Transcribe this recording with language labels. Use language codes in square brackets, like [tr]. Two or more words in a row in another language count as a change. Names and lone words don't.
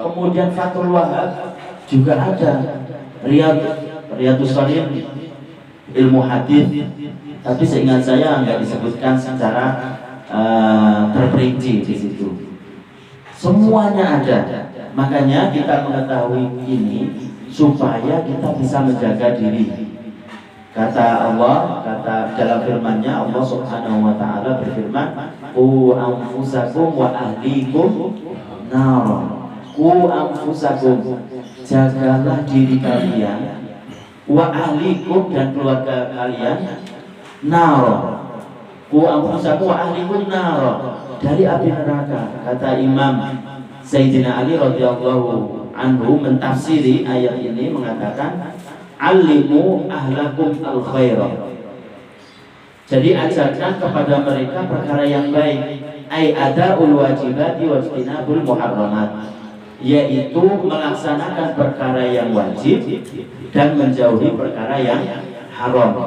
[id] Kemudian Fathul Wahab juga ada, Riyadhus Shalihin, ilmu hadis, tapi seingat saya nggak disebutkan secara terperinci di situ. Semuanya ada. Makanya kita mengetahui ini supaya kita bisa menjaga diri. Kata Allah, kata dalam firman-Nya, Allah [ar] سبحانه وتعالى [id] berfirman, [ar] "قوا أنفسكم وأهليكم نار." قوا أنفسكم, [id] jagalah diri kalian, [ar] وأهليكم, [id] dan keluarga kalian, [ar] nar. قوا أنفسكم وأهليكم نار, [id] dari api neraka. Kata Imam Sayyidina Ali [ar] رضي الله عنه [id] mentafsiri ayat ini mengatakan, [ar] علموا أهلكم الخيرة. [id] Jadi ajarkan kepada mereka perkara yang baik, [ar] أي أداء الواجبات واجتناب المحرمات, [id] yaitu melaksanakan perkara yang wajib dan menjauhi perkara yang haram.